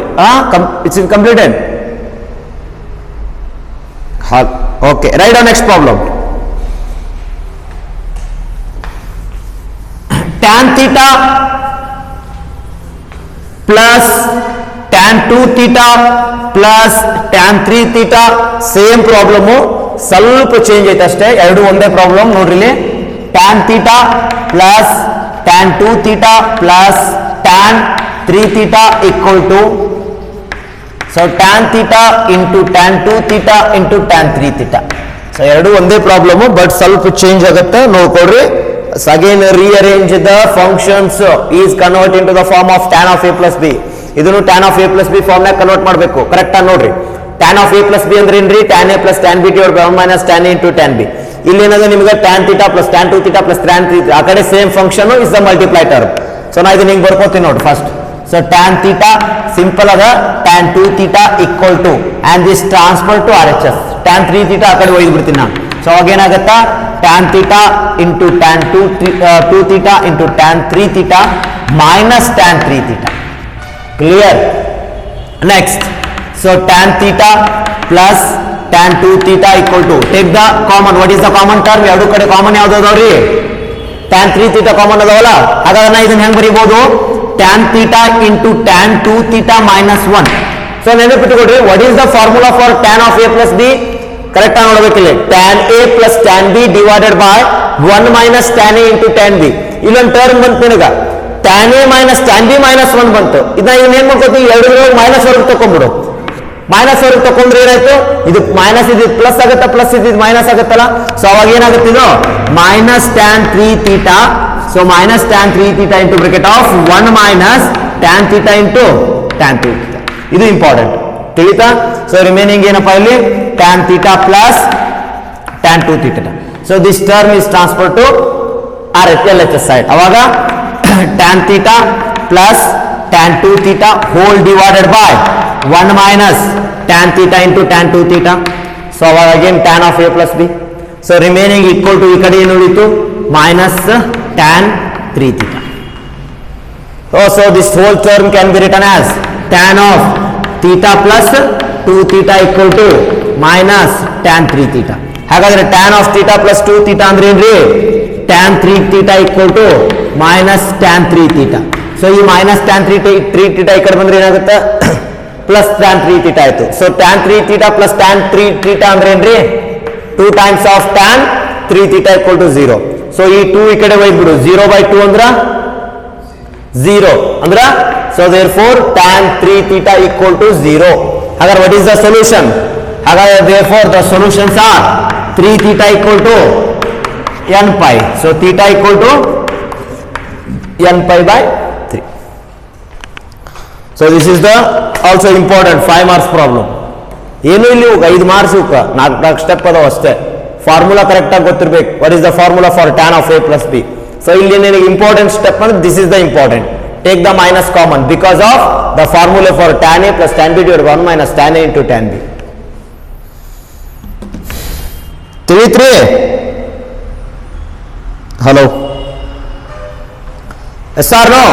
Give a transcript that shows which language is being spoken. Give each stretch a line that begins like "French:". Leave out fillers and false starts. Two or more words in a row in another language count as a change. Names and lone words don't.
English: It's completed. Okay, write on next problem. tan theta plus tan 2 theta plus tan 3 theta same problem,
Kannada: ಸ್ವಲ್ಪ ಚೇಂಜ್ ಐತೆ ಅಷ್ಟೇ. ಎರಡು ಒಂದೇ ಪ್ರಾಬ್ಲಮ್ ನೋಡ್ರಿ.
English: tan theta plus tan 2 theta plus tan 3 theta equal to, so tan theta into tan 2 theta into tan 3 theta.
Kannada: So ಎರಡು ಒಂದೇ ಪ್ರಾಬ್ಲಮ್ ಬಟ್ ಸ್ವಲ್ಪ ಚೇಂಜ್ ಆಗುತ್ತೆ, ನೋಡ್ಕೊಡ್ರಿ.
English: Again rearrange the functions is convert into the form of tan of a plus b.
Kannada: ಇದನ್ನು
English: tan of a plus b form
Kannada: ನಾಗ ಕನ್ವರ್ಟ್ ಮಾಡಬೇಕು. ಕರೆಕ್ಟ್ ಆಗಿ ನೋಡ್ರಿ.
English: tan of a plus b
Kannada: ಅಂದ್ರೆ ಏನ್ರಿ?
English: tan a plus tan b divided by 1 minus tan a into tan b.
Kannada: ಇಲ್ಲಿ ಏನದ ನಿಮಗೆ
English: tan θ plus tan 2 θ plus tan 3
Kannada: ಆ ಕಡೆ
English: same function is the multiply term. ಸೊ
Kannada: ನಾ ಇದನ್ನ ಹಿಂಗೆ ಬರ್ಕೋತೀನಿ ನೋಡಿ
English: first. So tan θ simple ಅದ tan 2 θ equal to and this transfer to RHS tan 3 θ
Kannada: ಆ ಕಡೆ ಒಯ್ದು ಬಿಡ್ತೀನಿ ನಾನು.
English: ಸೊ
Kannada: ಅವಾಗ ಏನಾಗುತ್ತಾ
English: tan θ into tan 2 θ into tan 3 θ minus tan 3 θ. Clear? Next so tan θ plus tan 2 θ equal to take the common. what is the common term?
Kannada: ಎರಡು ಕಡೆ ಕಾಮನ್ ಯಾವ್ದು ಅದಾವ್ರಿ?
English: tan 3 θ common
Kannada: ಅದಾವಲ್ಲ, ಹಾಗಾದ್ರೆ ನಾ ಇದನ್ನ ಹೆಂಗ್ ಬರೀಬಹುದು?
English: tan θ into tan 2 θ minus 1.
Kannada: ಸೊ ನೆನಪಿಟ್ಟುಕೊಡ್ರಿ,
English: what is the formula for tan of a plus b?
Kannada: ಕರೆಕ್ಟ್ ಆಗಿ ನೋಡ್ಬೇಕಿಲ್ಲ.
English: tan a plus tan b divided by 1 minus tan a into tan b.
Kannada: ಇಲ್ಲೊಂದು ಟರ್ಮ್ ಬಂತು ನಿನಗ
English: tan a minus tan b minus 1 ಬಂತು.
Kannada: ಇದನ್ನ ಏನ್ ಮಾಡ್ಕೋತೀವಿ, ಎರಡು ಮೈನಸ್ ಹೊರಗೆ ತಕೊಂಡ್ಬಿಡು. ಮೈನಸ್ ಹೊರಗೆ ತಕೊಂಡ್ರೆ ಏನಾಯ್ತು, ಇದು ಮೈನಸ್ ಇದು ಪ್ಲಸ್ ಆಗುತ್ತಾ, ಪ್ಲಸ್ ಇದು ಮೈನಸ್ ಆಗುತ್ತಲ್ಲ. ಸೊ ಅವಾಗ ಏನಾಗುತ್ತೆ ಇದು
English: minus tan 3 θ. So minus tan 3 θ into bracket of 1 minus tan θ into tan 2 θ.
Kannada: ಇದು ಇಂಪಾರ್ಟೆಂಟ್, ತಿಳಿತಾ?
English: so remaining
Kannada: ಏನಪ್ಪಾ ಇಲ್ಲಿ
English: tan θ plus tan 2 θ. So this term is transfer to LHS side. ಅವಾಗ tan θ plus tan 2 θ whole divided by 1 minus tan θ into tan 2 θ. So again tan of a plus b. So remaining equal to
Kannada: ಈ ಕಡೆ ಏನು ಉಳಿತು
English: minus tan 3 θ. So this whole term can be written as tan of θ plus 2 θ equal to minus tan 3 θ.
Kannada: ಹಾಗಾದ್ರೆ
English: tan of θ plus 2 θ
Kannada: ಅಂದ್ರೆ ಏನ್ರಿ?
English: tan 3 θ equal to minus tan 3 θ.
Kannada: So ಈ
English: minus tan 3 θ
Kannada: ಈ ಕಡೆ ಬಂದ್ರೆ ಏನಾಗುತ್ತೆ,
English: plus tan 3 θ
Kannada: ಆಯ್ತು.
English: so tan 3 θ plus tan 3 θ
Kannada: ಅಂದ್ರೆ ಏನ್ರಿ?
English: 2 times of tan 3 θ equal to 0. ಸೊ
Kannada: ಈ 2 ಈ ಕಡೆ ಒಯ್ದ್ಬಿಡು,
English: 0 by 2
Kannada: ಅಂದ್ರ 0 ಅಂದ್ರ,
English: so there fore tan 3 θ equal to 0. ಹಾಗಾದ್ರೆ what is the solution? ಹಾಗಾದ್ರೆ there fore the solutions are 3 θ equal to n pi. So θ equal to n pi by 3. So this is the also important 5 marks problem.
Kannada: ಏನು ಇಲ್ಲಿ 5 ಮಾರ್ಕ್ಸ್ 4 ಸ್ಟೆಪ್ ಅದಾವ ಅಷ್ಟೇ. ಫಾರ್ಮುಲಾ ಕರೆಕ್ಟ್ ಆಗಿ ಗೊತ್ತಿರ್ಬೇಕು.
English: What is the formula for tan of a plus b? ಸೊ
Kannada: ಇಲ್ಲಿ ನಿನಗೆ
English: important step ಅಂದ್ರೆ this is the important. Take the minus common because of the formula for tan a plus tan b divided by 1 minus tan a into tan b. 3 ಹಲೋ ಎಸ್ ಆರ್ ನೋ?